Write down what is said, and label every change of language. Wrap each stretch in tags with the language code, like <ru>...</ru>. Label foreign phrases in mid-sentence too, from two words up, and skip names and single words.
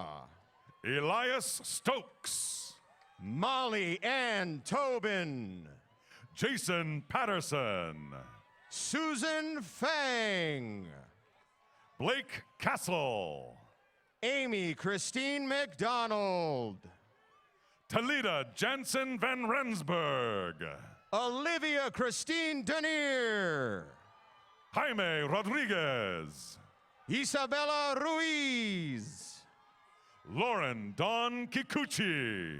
<en>Elias Stokes. Molly Ann Tobin. Jason Patterson. Susan Fang. Blake Castle. Amy Christine McDonald. Talita Jansen van Rensburg. Olivia Christine Denier. Jaime Rodriguez. Isabella Ruiz. Lauren Don Kikuchi.</en>